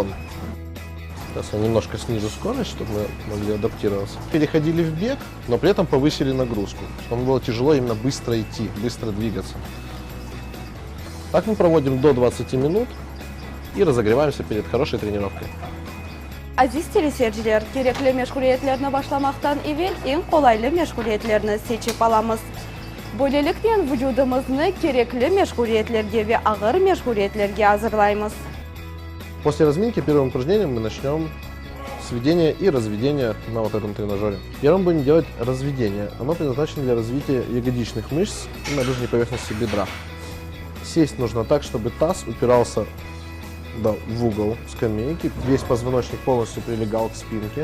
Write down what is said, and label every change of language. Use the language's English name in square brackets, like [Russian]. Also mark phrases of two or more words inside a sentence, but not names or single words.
[Russian] Сейчас я немножко снижу скорость, чтобы мы могли адаптироваться. Переходили в бег, но при этом повысили нагрузку, чтобы было тяжело именно быстро идти, быстро двигаться. Так мы проводим до 20 минут и разогреваемся перед хорошей тренировкой. [Crimean Tatar] Aziz teleseyirciler, gerekli meşguliyetlerini başlamaktan evvel en kolaylı meşguliyetlerini seçip alamız. Böylelikle vücudumuzu gerekli meşguliyetlerge ve ağır meşguliyetlerge hazırlayımız. [Russian] После разминки первым упражнением мы начнем с введения и разведения на вот этом тренажере. Первым будем делать разведение. Оно предназначено для развития ягодичных мышц и наружной поверхности бедра. Сесть нужно так, чтобы таз упирался в угол скамейки, весь позвоночник полностью прилегал к спинке.